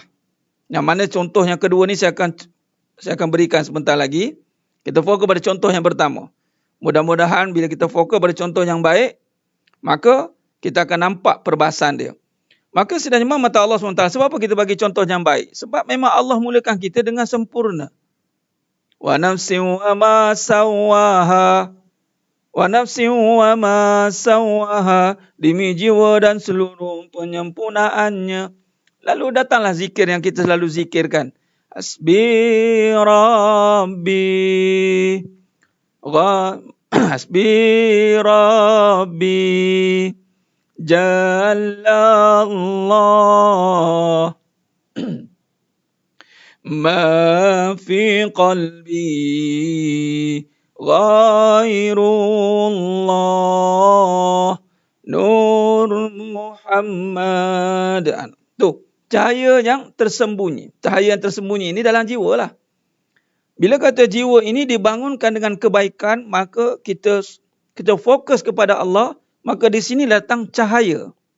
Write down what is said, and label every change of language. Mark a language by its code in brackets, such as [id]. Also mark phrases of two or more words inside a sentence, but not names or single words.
[ms] Yang mana contoh yang kedua ni saya akan berikan sebentar lagi. Kita fokus pada contoh yang pertama. Mudah-mudahan bila kita fokus pada contoh yang baik, maka kita akan nampak perbahasan dia. Maka sebenarnya mata Allah SWT. Sebab apa kita bagi contoh yang baik? Sebab memang Allah mulakan kita dengan sempurna. [ar] ونفس وما سواها. ونفس وما سواها. [ms] Demi jiwa dan seluruh penyempurnaannya. Lalu datanglah zikir yang kita selalu zikirkan. [ar] حسبي ربي. حسبي ربي. جل الله. ما في قلبي غير الله. نور محمد. [ms] Tu, cahaya yang tersembunyi. Cahaya yang tersembunyi ini dalam jiwa lah. Bila kata jiwa ini dibangunkan dengan kebaikan, maka kita fokus kepada Allah, maka di sini datang cahaya.